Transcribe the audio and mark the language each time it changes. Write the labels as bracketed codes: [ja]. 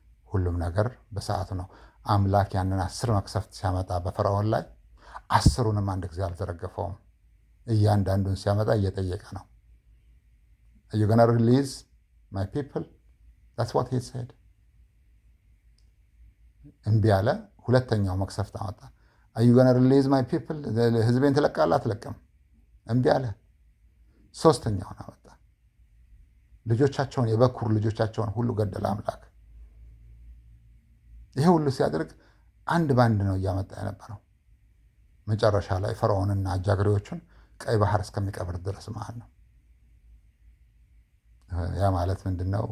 [am] ሁሉም ነገር በሰዓቱ ነው። አምላክ ያንን 10 መቅሰፍት ሲያመጣ በፈርዖን ላይ 10ሩንም አንድ ጊዜ አልዘረገፈውም። እያንዳንዱን ሲያመጣ እየጠየቀ ነው። [en] Are you gonna release my people? That's what he said. [am] እምቢ አለ። ሁለተኛው መቅሰፍት አመጣ። [en] Are you gonna release my people? [am] ህዝቤን ትለቃለህ አትለቅም? እምቢ አለ። ሶስተኛውን አመጣ። ልጆቻቸውን የበኩር ልጆቻቸውን ሁሉ ገደለ አምላክ። ይሄ ሁሉ ሲያደርግ አንድ ባንድ ነው እያመጣ የነበረው። መጨረሻ ላይ ፈርዖንና አጃግሬዎቹን ቀይ ባህር እስከሚቀብር ድረስ ማለት ነው። ያ ማለት ምንድነው?